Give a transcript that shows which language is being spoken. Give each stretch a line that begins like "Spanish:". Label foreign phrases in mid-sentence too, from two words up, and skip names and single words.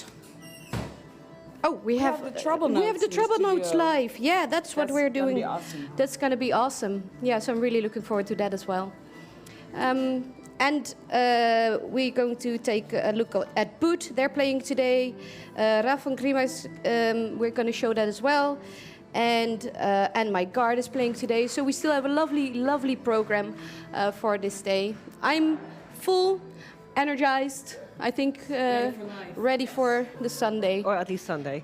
English: Oh, we have the trouble notes. We have the in the trouble notes studio. live. Yeah, that's what we're gonna doing. be awesome. That's going to be awesome. Yeah, so I'm really looking forward to that as well. And we're going to take a look at Boot. They're playing today. Raf van Grima's, we're going to show that as well. And my guard is playing today. So we still have a lovely, lovely program for this day. I'm full, energized, I think ready for the Sunday. Or at least Sunday.